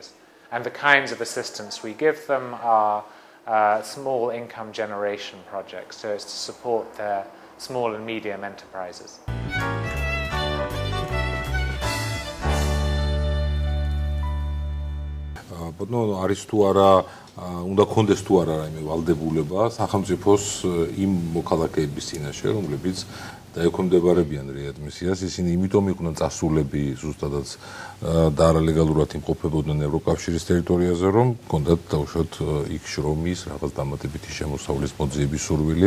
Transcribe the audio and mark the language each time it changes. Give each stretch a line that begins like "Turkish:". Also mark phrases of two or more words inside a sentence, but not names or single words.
English: And the kinds of assistance we give them are small income generation projects, so it's to support their small and medium enterprises.
Georgian: Botno არის თუ არა უნდა კონდეს თუ არა რაიმე ვალდებულება სახელმწიფოს იმ მოქალაქეების წინაშე, რომლებიც დაექვემდებარებიან რეადმისიას, ისინი იმიტომ იყვნენ წასულები ზუსტადაც და არალეგალურად იმყოფებოდნენ ევროკავშირის ტერიტორიაზე, რომ ჰქონდათ დაუშვათ იქ შრომის რაღაც დამატებითი შემოსავლის მოძიების სურვილი.